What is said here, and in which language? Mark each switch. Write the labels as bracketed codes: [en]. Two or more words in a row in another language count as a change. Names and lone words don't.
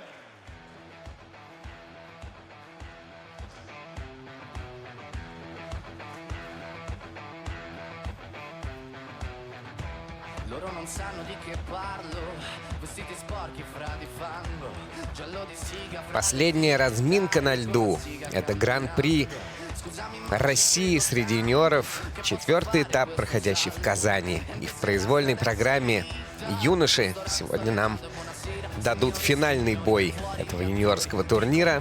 [it] Loro non sanno di che parlo, vestiti sporchi fra di fango, giallo di siga. [ru] Последняя разминка на льду. Это Гран-при России среди юниоров. 4-й этап, проходящий в Казани. И в произвольной программе юноши сегодня нам дадут финальный бой этого юниорского турнира.